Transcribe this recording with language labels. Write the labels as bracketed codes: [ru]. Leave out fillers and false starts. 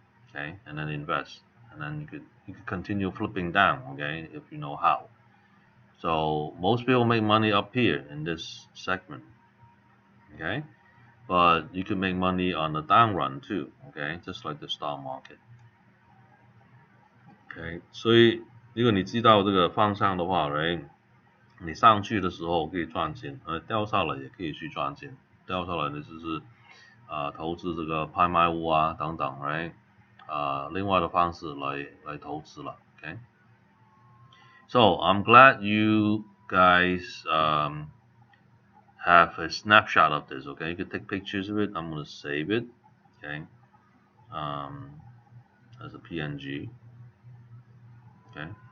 [en] Okay, and then invest, and then you could continue flipping down, okay, if you know how. So most people make money up here in this segment, okay, but you can make money on the down run too, okay, just like the stock market. [zh] OK，所以如果你知道这个方向的话，right，你上去的时候可以赚钱，掉下来也可以去赚钱。掉下来的就是投资这个拍卖屋啊等等，right，另外的方式来投资了，OK。 [en] So I'm glad you guys have a snapshot of this, okay? You can take pictures of it. I'm gonna save it, okay, as a PNG, okay.